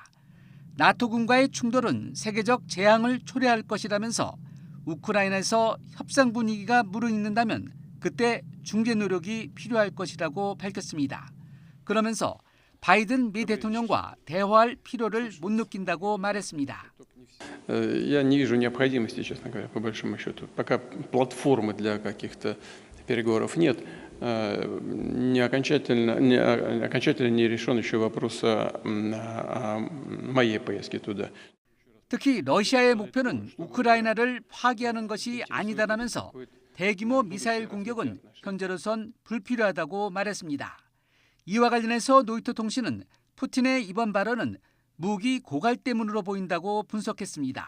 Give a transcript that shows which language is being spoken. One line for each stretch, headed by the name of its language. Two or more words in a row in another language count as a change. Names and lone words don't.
Korean: 나토군과의 충돌은 세계적 재앙을 초래할 것이라면서 우크라이나에서 협상 분위기가 무르익는다면 그때 중재 노력이 필요할 것이라고 밝혔습니다. 그러면서 바이든 미 대통령과 대화할 필요를 못 느낀다고 말했습니다.
Russian: Я не вижу необходимости, честно говоря, по большому счету. Пока платформы для каких-то переговоров нет, окончательно не решен еще вопрос о моей поездке туда.
Korean: 특히 러시아의 목표는 우크라이나를 파괴하는 것이 아니다라면서 대규모 미사일 공격은 현재로선 불필요하다고 말했습니다. 이와 관련해서 로이터 통신은 푸틴의 이번 발언은 무기 고갈 때문으로 보인다고 분석했습니다.